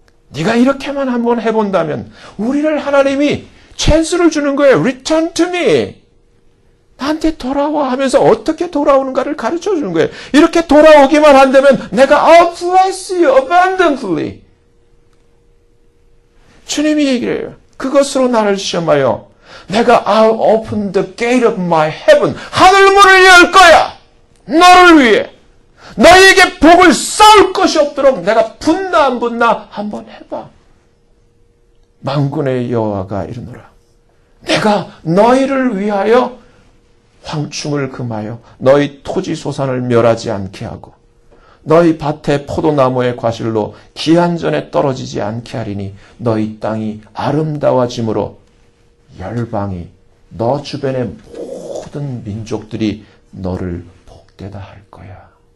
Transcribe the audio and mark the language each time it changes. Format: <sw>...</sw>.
<ko>네가 이렇게만 한번 해본다면 우리를 하나님이 찬스를 주는 거예요.</ko> <en>Return to me.</en> <ko>나한테 돌아와 하면서 어떻게 돌아오는가를 가르쳐 주는 거예요. 이렇게 돌아오기만 한다면 내가</ko> <en>I'll bless you abundantly.</en> <ko>주님이 얘기를 해요. 그것으로 나를 시험하여 내가</ko> <en>I'll open the gate of my heaven.</en> <ko>하늘문을 열 거야. 너를 위해. 너희에게 복을 쌓을 것이 없도록 내가 분나 안 분나 한번 해봐. 만군의 여호와가 이르노라. 내가 너희를 위하여 황충을 금하여 너희 토지 소산을 멸하지 않게 하고 너희 밭의 포도나무의 과실로 기한전에 떨어지지 않게 하리니 너희 땅이 아름다워짐으로 열방이 너 주변의 모든 민족들이 너를 복되다 할 거야.</ko>